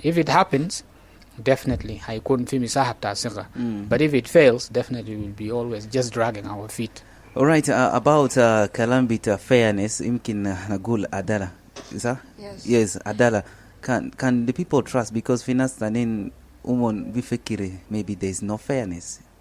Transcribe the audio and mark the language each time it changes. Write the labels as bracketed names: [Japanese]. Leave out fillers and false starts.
[English] If it happens, definitely [Arabic] هيكون في مساحة بتاع ثقة. [English] But if it fails, definitely we will be always just dragging our feet. Alright, about [Arabic] كلام بتاع fairness يمكن نقول عدالة. [English] Yes, عدالة. Can the people trust? Because [Arabic] في ناس تانين بيفكر [English] maybe there is no fairness.